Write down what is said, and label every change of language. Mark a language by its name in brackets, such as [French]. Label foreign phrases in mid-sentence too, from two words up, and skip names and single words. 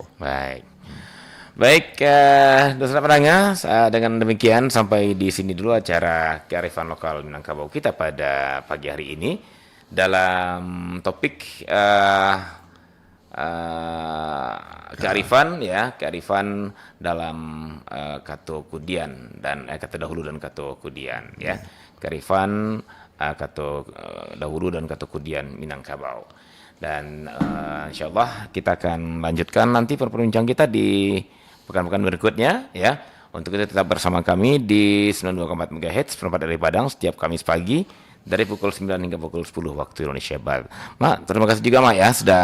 [Indonesian] Baik, dosen pendengar, dengan demikian sampai di sini dulu acara kearifan lokal Minangkabau kita pada pagi hari ini dalam topik kearifan dalam [Minangkabau] kato kudian [Indonesian] dan [Minangkabau] kato dahulu dan kato kudian [Indonesian] ya. Kearifan [Minangkabau] kato dahulu dan kato kudian [Indonesian] Minangkabau. Dan insyaallah kita akan lanjutkan nanti perbincangan kita di pekan-pekan berikutnya ya. Untuk itu tetap bersama kami di 92,4 MHz perempat dari Padang setiap Kamis pagi dari pukul 9 hingga pukul 10 waktu Indonesia Barat. Mak, terima kasih juga Mak ya sudah